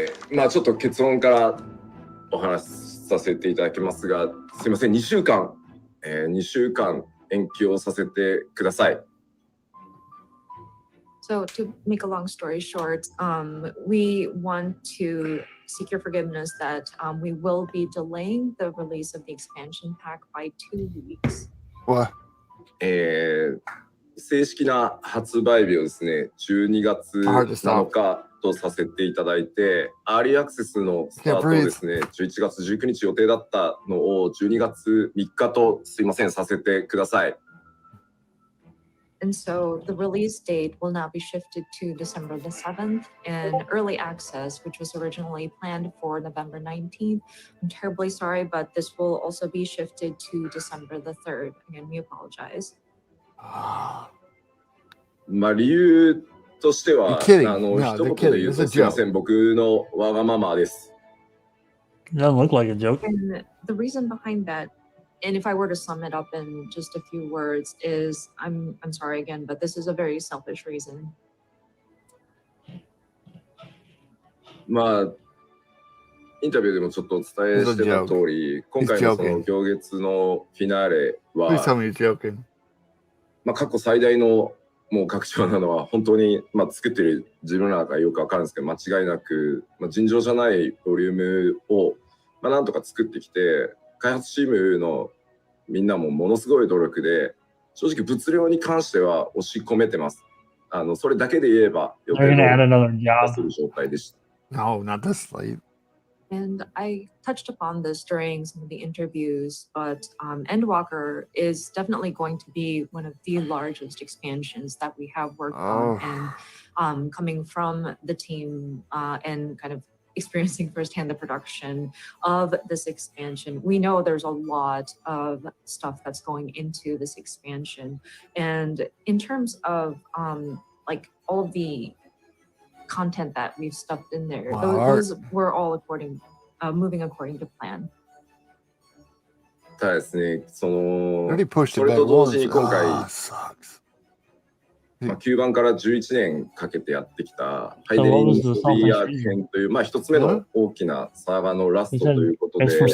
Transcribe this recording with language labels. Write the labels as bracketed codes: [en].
[ja] まあちょっと結論からお話しさせていただきますが、すいません、2週間延期をさせてください。 [en] So to make a long story short, we want to seek your forgiveness that we will be delaying the release of the expansion pack by 2 weeks. What? [ja] 正式な発売日をですね、12月7日とさせていただいて、アーリーアクセスのスタートをですね、11月19日予定だったのを12月3日とすいません、させてください。 [en] And so the release date will now be shifted to December the 7th, and early access, which was originally planned for November 19th. I'm terribly sorry, but this will also be shifted to December the 3rd. Again, we apologize. [ja] まあ理由としては、一言で言うとすいません、僕のわがままです。 [en] Doesn't look like a joke. And the reason behind that, and if I were to sum it up in just a few words, is I'm sorry again, but this is a very selfish reason. [ja] まあインタビューでもちょっとお伝えしてた通り、今回のその行月のフィナーレは、まあ過去最大のもう拡張なのは本当に、まあ、作ってる自分らがよくわかるんですけど、間違いなく、まあ、尋常じゃないボリュームを、まあ、なんとか作ってきて、開発チームのみんなもものすごい努力で、正直物量に関しては押し込めてます。それだけで言えば予定をする状態でした。 [en] No, not this late. And I touched upon this during some of the interviews, but Endwalker is definitely going to be one of the largest expansions that we have worked on. And coming from the team and kind of experiencing firsthand the production of this expansion, we know there's a lot of stuff that's going into this expansion. And in terms of like all of the content that we've stuffed in there, those were all moving according to plan. [ja] ただですね、それと同時に今回、まあ、9番から11年かけてやってきたハイデリング・ソフィア編という、まあ、一つ目の大きなサーガのラストということで、